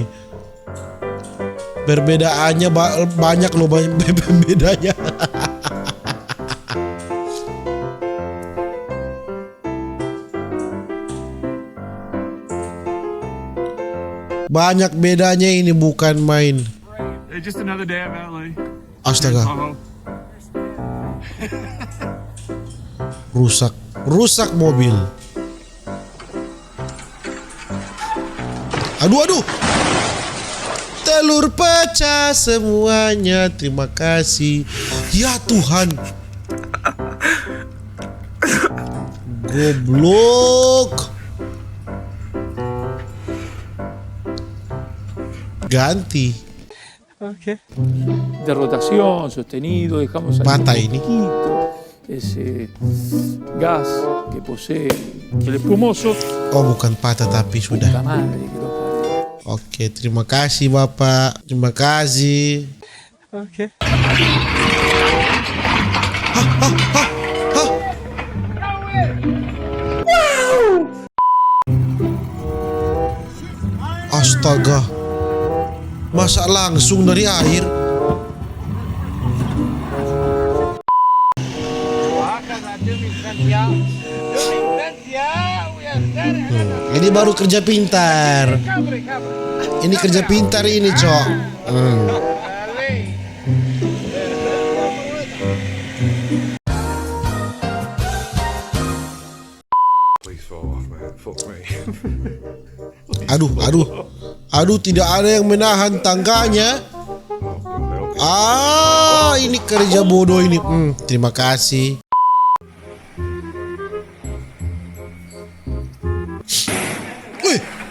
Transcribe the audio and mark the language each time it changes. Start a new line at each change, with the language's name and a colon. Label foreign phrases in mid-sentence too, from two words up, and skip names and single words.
Indonesian: Perbedaannya banyak loh, bedanya. Banyak bedanya ini, bukan main.
English: Just another day of LA.
Indonesian: Astaga. Rusak mobil. Aduh. Telur pecah semuanya. Terima kasih. Ya Tuhan. Goblok. Ganti.
Spanish: De rotación, sostenido, dejamos salir
Indonesian: Mata
Spanish: un
Indonesian: ini.
Spanish: poquito ese gas que posee el espumoso.
Indonesian: Oh, bukan patah tapi
Spanish: Puta
Indonesian: sudah.
Spanish: madre que lo parió.
Indonesian: Oke, terima kasih Bapak. Terima kasih. Astaga. Masa langsung dari air? Ini baru kerja pintar. Ini kerja pintar ini, Cok.
English: Please fall off, man. Fuck me.
Indonesian: Aduh, tidak ada yang menahan tangganya. Ini kerja bodoh ini. Terima kasih. Wih.